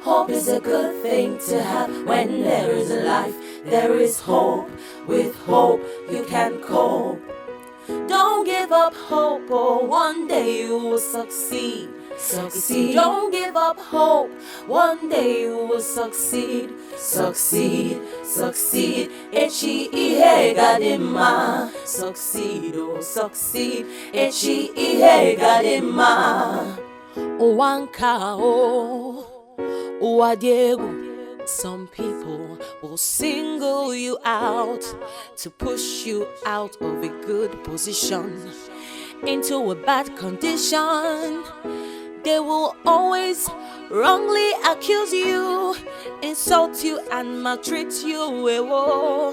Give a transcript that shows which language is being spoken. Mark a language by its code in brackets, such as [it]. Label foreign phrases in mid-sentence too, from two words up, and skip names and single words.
[en] Hope is a good thing to have. When there is life, there is hope. With hope, you can cope. Don't give up hope, oh, one day you will succeed. Succeed. Don't give up hope, one day you will succeed. Succeed, succeed. [ig] Echi ihe gadima. [en] Succeed, oh, succeed. [ig] Echi ihe gadima. Uwanka, oh, uwadiegu. [en] Some people will single you out to push you out of a good position into a bad condition. They will always wrongly accuse you, insult you and maltreat you.